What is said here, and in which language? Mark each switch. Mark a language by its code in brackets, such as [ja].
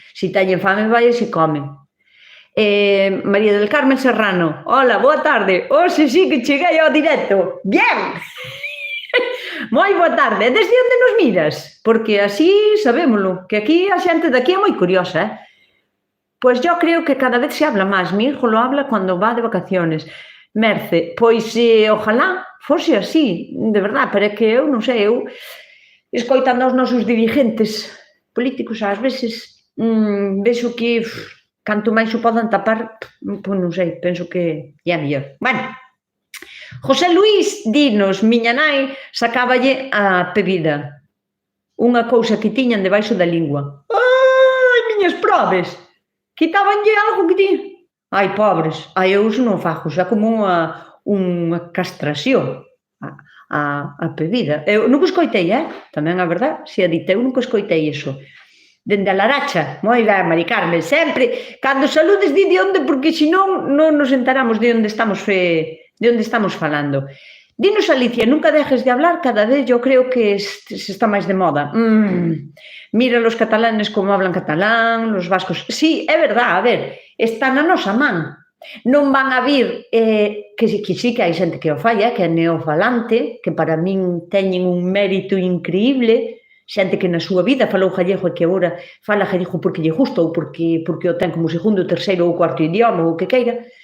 [gl] Se teñen fame vai así comen. María del Carmen Serrano, hola, boa tarde. Hoxe sí que cheguei ao directo. Bien! Moi boa tarde. Desde onde nos miras? Porque así sabémolo, que aquí a xente de aquí é moi curiosa, Pois [es] yo creo que cada vez se habla [gl] máis. [es] Mi hijo lo habla cando va de vacaciones. [gl] Merce, pois ojalá fose así, de verdad, pero é que eu non sei, eu escoitando aos nosos dirigentes políticos ás veces vexo que canto máis o podan tapar, pois non sei, penso que é mellor. Bueno, José Luís dinos, miña nai sacáballe a pebida, unha cousa que tiñan debaixo da lingua. Ai, miñas probes! Quitabanlle algo que tiñan. Ai, pobres, ai, eu non fago, xa como unha castración a pebida. Eu nunca escoitei, tamén a verdad, se a dite, eu nunca escoitei iso. Dende a Laracha, moi ben, Mari Carmen, sempre, cando saludes di de onde, porque senón non nos enteramos de onde estamos falando. [es] Dinos, Alicia, nunca dejes de hablar, cada vez yo creo que se está máis de moda. Mira los catalanes como hablan catalán, los vascos. [gl] Sí, é verdad, a ver, está na nosa man. Non van a vir, que sí que hai xente que o fai, que é neofalante, que para min teñen un mérito increíble, xente que na súa vida falou gallego e que agora fala gallego porque lle gusta ou porque o ten como segundo, terceiro ou cuarto idioma ou o que queira.